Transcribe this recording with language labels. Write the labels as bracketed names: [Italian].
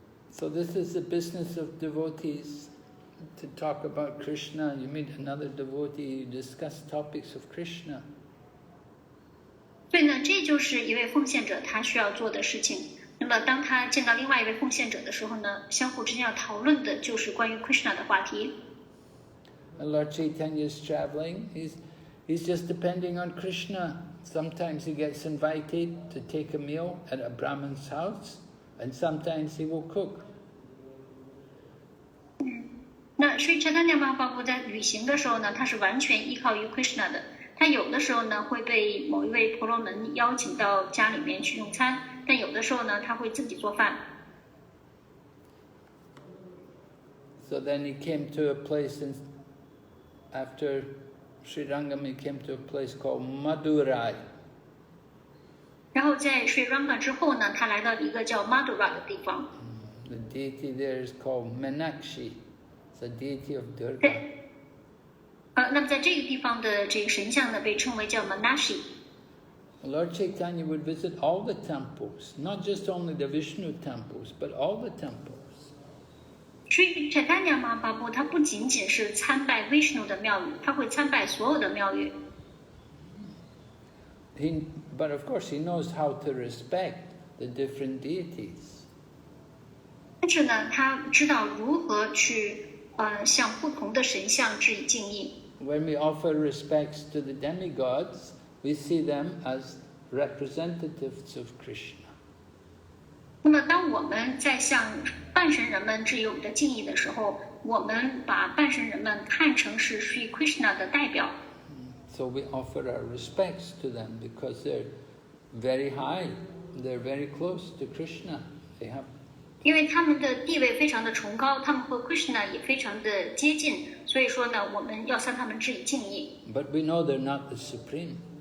[English] So this is the business of devotees, to talk about Krishna. You meet another devotee, you discuss topics of Krishna. [Chinese] 所以呢，这就是一位奉献者他需要做的事情。那么当他见到另外一位奉献者的时候呢，相互之间要讨论的就是关于 Krishna 的话题。 [English] And Lord Chaitanya is traveling. He's just depending on Krishna. Sometimes he gets invited to take a meal at a Brahman's house, and sometimes he will cook. [Chinese] 那Sri Chaitanya Mahaprabhu在旅行的时候呢，他是完全依靠于 Krishna 的。他有的时候呢会被某一位婆罗门邀请到家里面去用餐，但有的时候呢他会自己做饭。 [English] So then he came to a place after Sri Rangam, he came to a place called Madurai. [Chinese] 然后在 Sri Ranga 之后呢，他来到一个叫 Madura 的地方。 [English] The deity there is called Meenakshi. It's a deity of Durga. [Chinese] 那么在这个地方的这个神像呢，被称为叫 Meenakshi。 [English] Lord Chaitanya would visit all the temples, not just only the Vishnu temples, but all the temples. [Chinese] Sri Chaitanya Mahaprabhu 他不仅仅是参拜 Vishnu 的庙宇，他会参拜所有的庙宇。 [English] But of course he knows how to respect the different deities. [Chinese] 但是呢，他知道如何去向不同的神像致以敬意。 [English] When we offer respects to the demigods, we see them as representatives of Krishna. [Chinese] 那么，当我们在向半神人们致以我们的敬意的时候，我们把半神人们看成是 Sri Krishna 的代表。 [English] So we offer our respects to them because they're very high, they're very close to Krishna. They have. [Chinese] 因为他们的地位非常的崇高，他们和 Krishna 也非常的接近，所以说呢，我们要向他们致以敬意。 [English] But we know they're not the supreme.